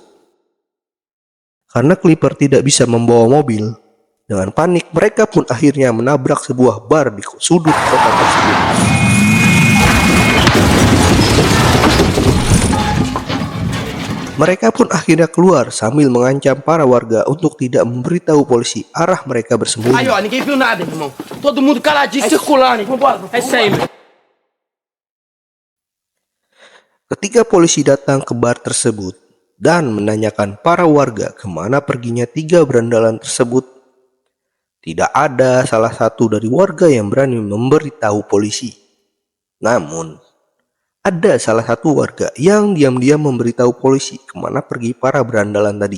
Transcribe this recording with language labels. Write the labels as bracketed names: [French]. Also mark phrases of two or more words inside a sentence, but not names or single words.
[Indonesian] Karena Clipper tidak bisa membawa mobil, dengan panik mereka pun akhirnya menabrak sebuah bar di sudut kota tersebut. Mereka pun akhirnya keluar sambil mengancam para warga untuk tidak memberitahu polisi arah mereka bersembunyi. [Portuguese] Aí, ó, ninguém viu nada, irmão. Todo mundo caladinho, circulando. Vambora. É isso aí, meu. [Indonesian] Ketika polisi datang ke bar tersebut dan menanyakan para warga kemana perginya tiga berandalan tersebut, tidak ada salah satu dari warga yang berani memberitahu polisi. Namun, ada salah satu warga yang diam-diam memberitahu polisi kemana pergi para berandalan tadi.